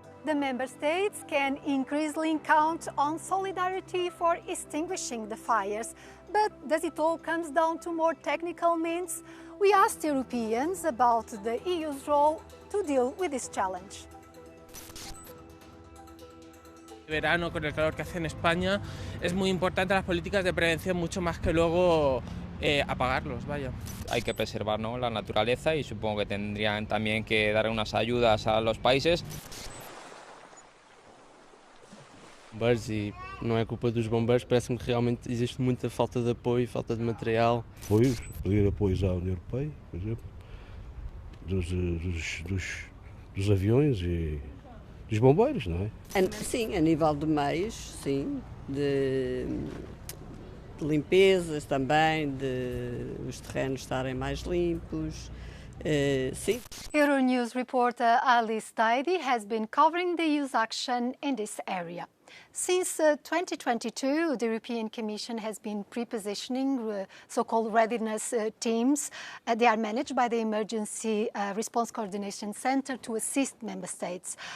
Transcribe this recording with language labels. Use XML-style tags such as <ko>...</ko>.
<en>The member states can increasingly count on solidarity for extinguishing the fires. But does it all come down to more technical means? We asked Europeans about the EU's role to deal with this challenge.</en> <es>Verano, con el calor que hace en España, es muy importante las políticas de prevención, mucho más que luego apagarlos, vaya. Hay que preservar, ¿no?, la naturaleza y supongo que tendrían también que dar unas ayudas a los países.</es> <pt>Bombeiros, e não é culpa dos bombeiros, parece-me que realmente existe muita falta de apoio, falta de material. Apoios, pedir apoios à União Europeia, por exemplo, dos aviões e dos bombeiros, não é? Sim, a nível de meios, sim, de limpezas também, de os terrenos estarem mais limpos, sim.</pt> <en>Euronews reporter Alice Tidy has been covering the EU's action in this area. Since 2022, the European Commission has been pre-positioning so-called readiness teams. They are managed by the Emergency Response Coordination Center to assist member states.</en>